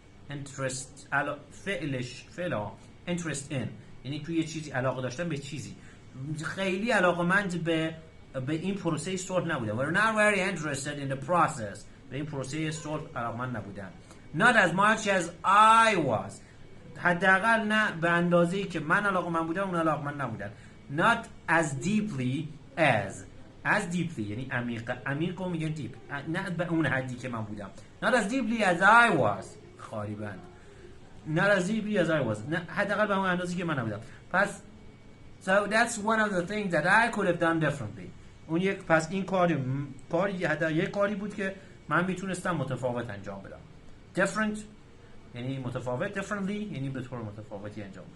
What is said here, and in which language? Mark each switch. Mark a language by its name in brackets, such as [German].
[Persian] interest فعلا interest in، یعنی توی یه چیزی علاقه داشتن به چیزی، خیلی علاقه‌مند به این پروسه صلح نبودن. [English] We're not very interested in the process. [Persian] به این پروسه صلح علاقه‌مند نبودن. [English] Not as much as I was. [Persian] حداقل نه به اندازه‌ای که من علاقه‌مند بودم اون علاقه‌مند نبودن. [English] Not as deeply as [Persian] deeply یعنی عمیق میگن deep، نه به اون حدی که من بودم. [English] Not as deeply as I was. [Persian] خالی بند. [English] Not as deeply as I was. [Persian] نه حداقل به اون اندازه‌ای که من نبودم. پس [English] so that's one of the things that I could have done differently. [Persian] اون پس این یک کاری بود که من میتونستم متفاوت انجام بدم. Different یعنی متفاوت، differently یعنی به طور متفاوتی انجام بدم.